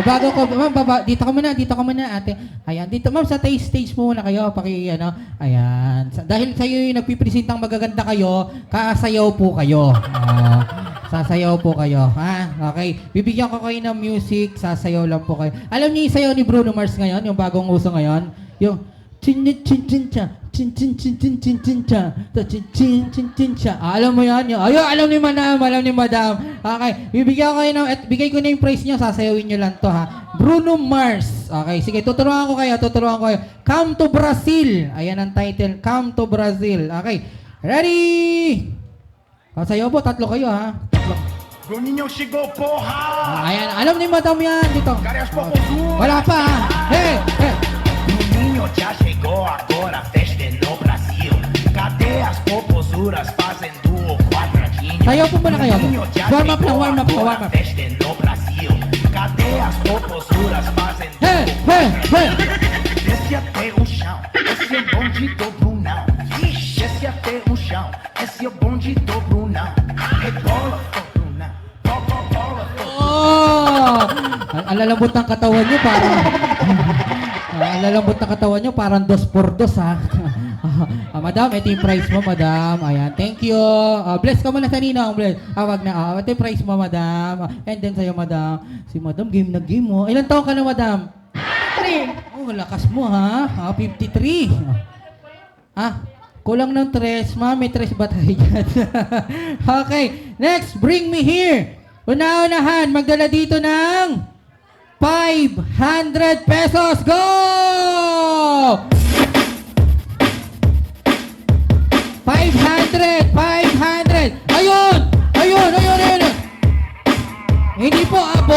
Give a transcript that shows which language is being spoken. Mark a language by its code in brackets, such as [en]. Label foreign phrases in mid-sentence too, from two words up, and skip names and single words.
[tl] Bago ko, ma'am, dito ka muna, ate. Ayan, dito, ma'am, sa stage muna kayo. Ayan. Dahil sa'yo yung nagpipresentang magaganda kayo, kasayaw po kayo. Sasayaw po kayo, ha? Okay. Bibigyan ko kayo ng music, sasayaw lang po kayo. Alam niyo yung sayaw ni Bruno Mars ngayon, yung bagong uso ngayon? Yung chin chin chin cha, chin chin chin chin chin chin cha, chin chin chin chin cha. Alam mo yan? Alam ni madam. Okay. Bibigyan ko kayo ng, bigay ko na yung price niyo, sasayawin niyo lang to, ha? Bruno Mars. Okay, sige, tuturuan ko kayo. [en] Come to Brazil. [tl] Ayan ang title, Come to Brazil. [en] Okay, ready? [tl] Sayo po, tatlo kayo ha. [pt] Bruninho chegou, porra! [tl] Ayan, alam ni Madam yan dito. [pt] Cadê as popozudas? [tl] Wala pa ha. Hey, hey. [pt] Bruninho já chegou agora, a festa é no Brasil. Cadê as popozuras fazendo o quadradinho? [tl] Sayo po muna kayo. [pt] Bruninho já [en] Warm up [tl] lang, [pt] chegou [en] warm up. [pt] agora, a festa é no Brasil. Cadê as popozuras fazendo Hey, hey, hey. Desce até o chão, esse é o bonde do Brunão. Ixi, desce até o chão, esse é o bonde do Brunão. Rebola, ô Brunão, bola, Oh! [tl] Ang lalambot ng katawan nyo parang... ang lalambot ng katawan nyo parang 2x2 ha. Madam, ito yung price mo, madam. Ayan, [en] thank you. [tl] Bless ka muna sa ninong, bless. Wag na. Ito yung price mo, madam. [en] And then [tl] sa'yo, madam. Si madam, game na game mo. Ilan taon ka na, madam? 3. Oh, lakas mo ha. 53. Kulang ng 3. Ma'am, may 3 ba tayo dyan? [en] Okay, next, bring me here. [tl] Una-unahan, magdala dito ng 500 pesos. Go! 500! Ayun! Hindi po, abo!